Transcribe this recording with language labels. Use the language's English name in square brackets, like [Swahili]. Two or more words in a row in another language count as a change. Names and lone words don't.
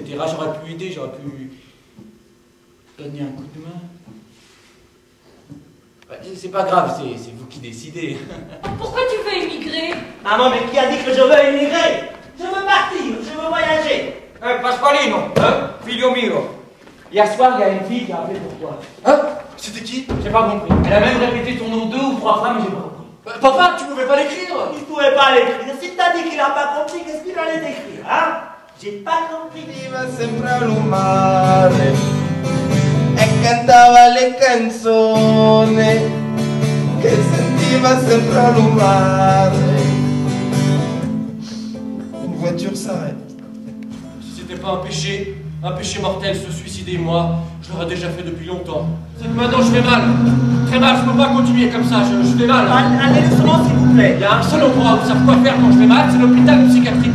[French] J'aurais pu aider, j'aurais pu donner un coup de main. C'est pas grave, c'est vous qui décidez. Pourquoi tu veux émigrer? Maman, mais qui a dit que je veux émigrer? Je veux partir, je veux voyager. Pasqualino, hein? [Italian] Figlio mio. [French] Hier soir, il y a une fille qui a appelé pour toi. Hein? C'était qui? J'ai pas compris. Elle a même répété ton nom 2 ou 3 fois, mais j'ai pas compris. Papa, tu pouvais pas l'écrire? Il pouvait pas l'écrire. Si t'as dit qu'il a pas compris, qu'est-ce qu'il allait écrire, hein? J'ai pas compris. [Italian] Iba sempre al mare e cantava le canzoni che sentiva sempre al mare. [French] Une voiture s'arrête. Si c'était pas un péché mortel, se suicider, moi, je l'aurais déjà fait depuis longtemps. C'est que maintenant je vais mal. Très mal, je peux pas continuer comme ça, je vais mal. Allez doucement, s'il vous plaît. Il y a un seul endroit où savent quoi faire quand je vais mal, c'est l'hôpital psychiatrique.